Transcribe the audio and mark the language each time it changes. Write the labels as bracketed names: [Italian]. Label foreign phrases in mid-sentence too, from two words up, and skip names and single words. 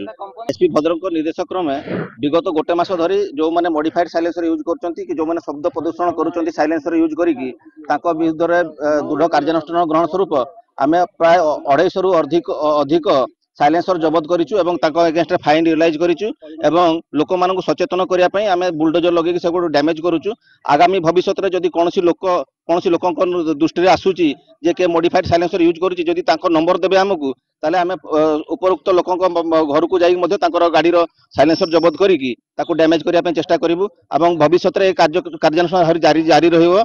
[Odia] ଏସପି ଭଦ୍ରକ ନିର୍ଦ୍ଦେଶ କ୍ରମେ ବିଗତ ଗୋଟେ ମାସ ଧରି ଯୋ ମାନେ [English] modified silencer use [Odia] କରୁଛନ୍ତି କି ଯୋ ମାନେ ଶବ୍ଦ ପ୍ରଦୂଷଣ କରୁଛନ୍ତି [English] silencer use [Odia] କରି କି ତାକୁ ବିରୁଦ୍ଧ ରେ ଦୃଢ଼ କାର୍ଯ୍ୟାନୁଷ୍ଠାନ ଗ୍ରହଣ ସ୍ୱରୂପ ଆମେ ପ୍ରାୟ 250 ରୁ ଅଧିକ ସାଇଲେନ୍ସର ଜବତ କରିଛୁ ଏବଂ ତାକୁ [English] against fine realize [Odia] କରିଛୁ ଏବଂ ଲୋକ ମାନଙ୍କୁ ସଚେତନ କରିବା ପାଇଁ ଆମେ ବୁଲଡୋଜର ଲଗାଇ କି ସବୁ ଡ୍ୟାମେଜ କରୁଛୁ। ଆଗାମୀ ଭବିଷ୍ୟତ ରେ ଯଦି କୋଉସି ଲୋକଙ୍କ ଦୃଷ୍ଟି ରେ ଆସୁଛି ଯେ କେ [English] modified silencer use [Odia] କରୁଛି ଯଦି ତାକୁ ନମ୍ବର ଦେବେ ଆମକୁ ତାହାଲେ ଆମେ ଉପରୋକ୍ତ ଲୋକଙ୍କ ଘର କୁ ଯାଇ ମଧ୍ୟ ତାଙ୍କର ଗାଡ଼ି ର ସାଇଲେନ୍ସର ଜବତ କରି କି ତାକୁ ଡ୍ୟାମେଜ କରିବା ପାଇଁ ଚେଷ୍ଟା କରିବୁ ଏବଂ ଭବିଷ୍ୟତ ରେ କାର୍ଯ୍ୟାନୁଷ୍ଠାନ ଜାରି ରହିବ।